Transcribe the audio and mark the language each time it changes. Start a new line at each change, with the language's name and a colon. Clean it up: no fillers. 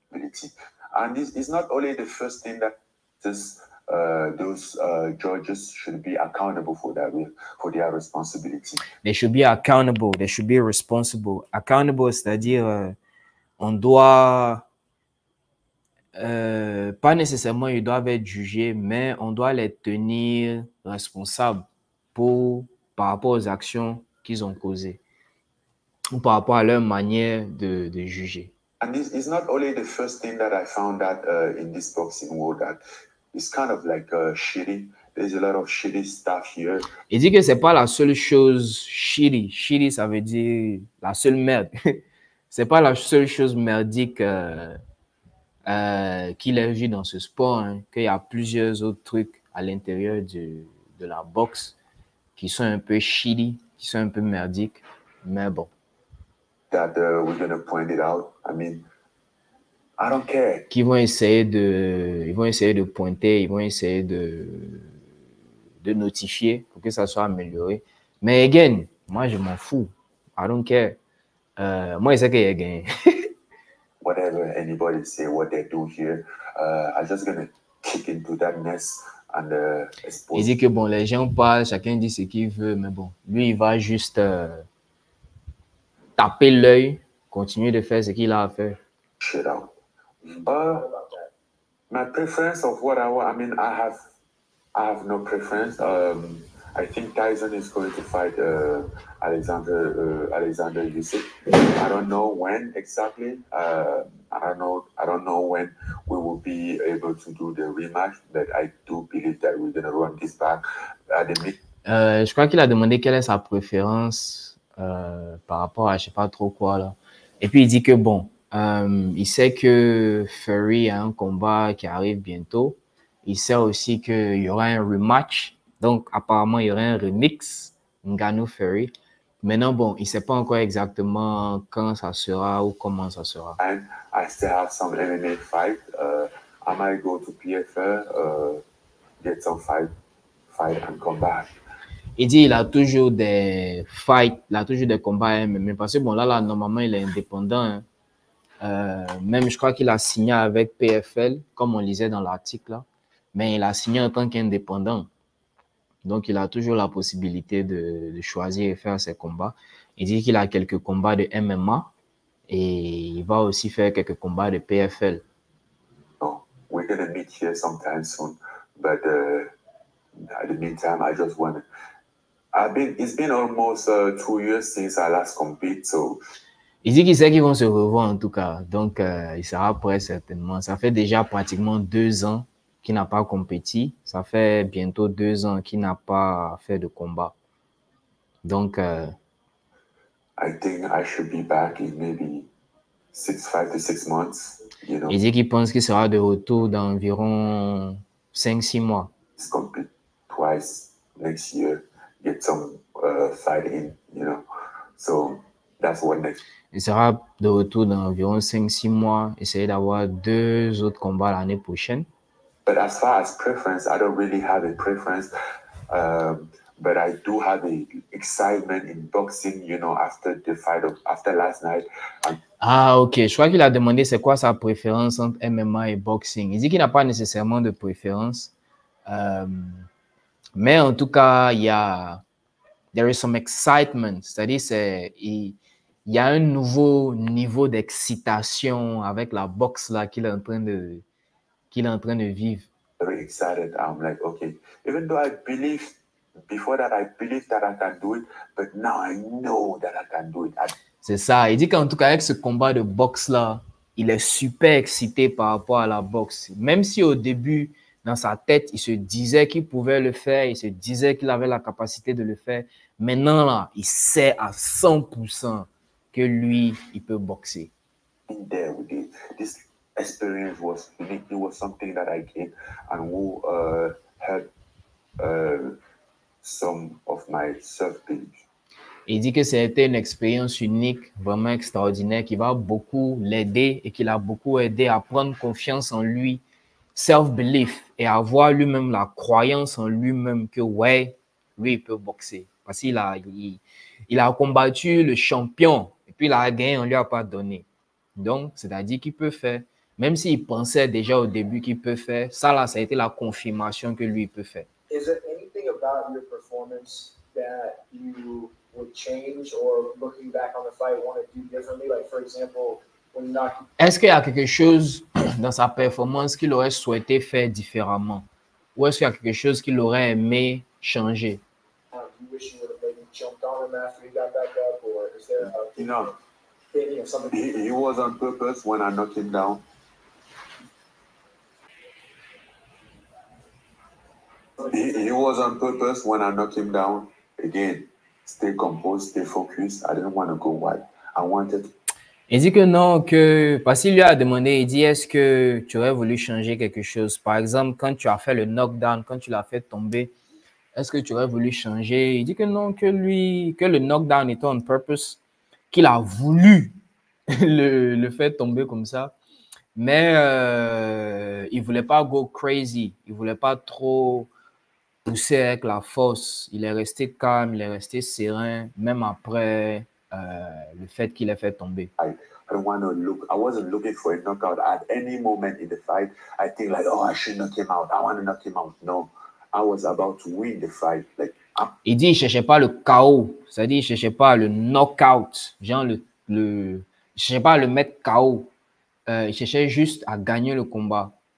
English: And it's not only the first thing that those judges should be accountable for their responsibility. They should be accountable. They should be responsible.
French: Accountable, c'est-à-dire on doit pas nécessairement ils doivent être jugés, mais on doit les tenir responsables par rapport aux actions qu'ils ont causées ou par rapport à leur manière de juger.
English: And it's not only the first thing that I found that in this boxing world that it's kind of like shitty. There's a lot of shitty stuff here.
French: Il dit que c'est pas la seule chose shitty. Shitty, ça veut dire la seule merde. C'est pas la seule chose merdique qu'il a vu dans ce sport, hein, qu'il y a plusieurs autres trucs à l'intérieur de la boxe qui sont un peu shitty, qui sont un peu merdiques, mais bon.
English: That we're gonna point it out. I mean, I don't care.
French: Ils vont essayer de pointer, ils vont essayer de notifier pour que ça soit amélioré. Mais again, moi je m'en fous.
English: I don't care.
French: Moi, je sais qu'il a gagné.
English: Whatever anybody say, what they do here, I'm just gonna kick into that mess and expose.
French: Il dit que bon, les gens parlent, chacun dit ce qu'il veut, mais bon, lui, il va juste taper l'œil, continuer de faire ce qu'il a à faire.
English: Shit out. My preference of what I want, I mean, I have no preference. I think Tyson is going to fight Alexander Usyk. I don't know when exactly. I don't know when we will be able to do the rematch, but I do believe that we're gonna run this back at the mid.
French: Je crois qu'il a demandé quelle est sa préférence par rapport à je sais pas trop quoi là. Et puis il dit que bon, il sait que Fury a un combat qui arrive bientôt. Il sait aussi qu'il y aura un rematch. Donc, apparemment, il y aurait un remix, Ngannou-Fury. Maintenant, bon, il ne sait pas encore exactement quand ça sera ou comment ça sera.
English: And I still have some MMA fight. I might go to PFL, get some fight and come back.
French: Il dit qu'il a toujours des fights, il a toujours des combats MMA. Parce que bon, là, normalement, il est indépendant. Hein. Même, je crois qu'il a signé avec PFL, comme on lisait dans l'article là. Mais il a signé en tant qu'indépendant. Donc, il a toujours la possibilité de choisir et faire ses combats. Il dit qu'il a quelques combats de MMA et il va aussi faire quelques combats de PFL.
English: So, we're going to meet here sometime soon. But at the meantime, I just want to... It's been almost 2 years since I last compete, so...
French: Il dit qu'il sait qu'ils vont se revoir en tout cas. Donc, il sera prêt certainement. Ça fait déjà pratiquement 2 ans qui n'a pas compéti. Ça fait bientôt 2 ans qu'il n'a pas fait de combat. Donc,
English: I think I should be back in maybe 5 to 6 months. You know,
French: il dit qu'il pense qu'il sera de retour dans environ 5-6 mois.
English: let's compete twice next year, get some fight in, you know. So that's what next.
French: Il sera de retour dans environ 5-6 mois, essayer d'avoir 2 autres combats l'année prochaine.
English: But as far as preference, I don't really have a preference. But I do have a excitement in boxing, you know, after the fight after last night. Ah, ok.
French: Je crois qu'il a demandé c'est quoi sa préférence entre MMA et boxing. Il dit qu'il n'a pas nécessairement de préférence. Mais en tout cas,
English: there is some excitement.
French: C'est-à-dire, il y a un nouveau niveau d'excitation avec la boxe là qu'il est en train de vivre.
English: very excited. I'm like, okay, even though I believed before that, I believed that I can do it, but now I know that I can do it.
French: C'est ça. Il dit qu'en tout cas, avec ce combat de boxe-là, il est super excité par rapport à la boxe. Même si au début, dans sa tête, il se disait qu'il pouvait le faire, il se disait qu'il avait la capacité de le faire. Maintenant, là, il sait à 100% que lui, il peut boxer.
English: In there with it, this experience was unique. It was something that I gained and who helped some of my self-belief.
French: Il dit que c'était une expérience unique, vraiment extraordinaire, qui va beaucoup l'aider et qui l'a beaucoup aidé à prendre confiance en lui, self-belief, et avoir lui-même la croyance en lui-même que, ouais, lui, il peut boxer. Parce qu'il a combattu le champion et puis il a gagné, on ne lui a pas donné. Donc, c'est-à-dire qu'il peut faire, même s'il pensait déjà au début qu'il peut faire, ça là, ça a été la confirmation que lui, il peut faire.
English: Is there anything about your performance that you would change or looking back on the fight want to do differently? Like, for example, when you knock...
French: Est-ce qu'il y a quelque chose dans sa performance qu'il aurait souhaité faire différemment? Ou est-ce qu'il y a quelque chose qu'il aurait aimé changer?
English: You wish you would have maybe jumped on him after he got back up, or is there something? He was on purpose when I knocked him down. He was on purpose when I knocked him down. Again, stay composed, stay focused. I didn't want to go wide. I wanted.
French: Il dit que non, parce qu'il lui a demandé, il dit, est-ce que tu aurais voulu changer quelque chose? Par exemple, quand tu as fait le knockdown, quand tu l'as fait tomber, est-ce que tu aurais voulu changer? Il dit que non, que le knockdown était
English: on purpose,
French: qu'il a voulu le faire tomber comme ça. Mais il ne voulait pas
English: go crazy.
French: Il ne voulait pas trop pousser avec la force. Il est resté calme, il est resté serein, même après le fait qu'il ait fait tomber.
English: I don't want to look. I wasn't looking for a knockout at any moment in the fight. I think like, oh, I should knock him out. I want to knock him out. No, I was about to win the fight. Like,
French: il dit, il cherchait pas le KO. C'est-à-dire, il cherchait pas le knockout. Genre il cherchait pas à le mettre KO. Il cherchait juste à gagner le combat.